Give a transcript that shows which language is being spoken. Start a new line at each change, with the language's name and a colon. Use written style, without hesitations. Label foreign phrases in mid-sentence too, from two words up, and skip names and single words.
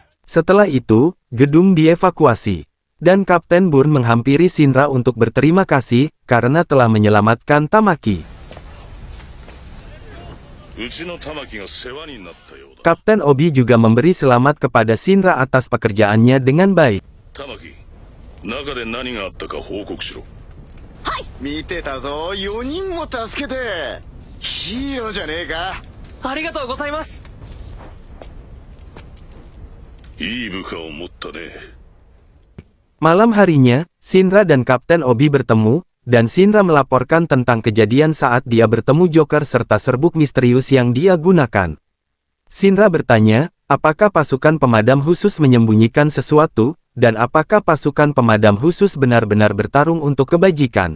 Indonesian: Setelah itu, gedung dievakuasi. Dan Kapten Burn menghampiri Shinra untuk berterima kasih karena telah menyelamatkan Tamaki. Kapten Obi juga memberi selamat kepada Shinra atas pekerjaannya dengan baik.
Japanese: 中で何があったか報告しろ。見てたぞ、4人も助けて。ヒーローじゃねえか。ありがとうございます。いい部下を持ったね。
Indonesian: Malam harinya, Shinra dan Kapten Obi bertemu, dan Shinra melaporkan tentang kejadian saat dia bertemu Joker serta serbuk misterius yang dia gunakan. Shinra bertanya, apakah pasukan pemadam khusus menyembunyikan sesuatu, dan apakah pasukan pemadam khusus benar-benar bertarung untuk kebajikan.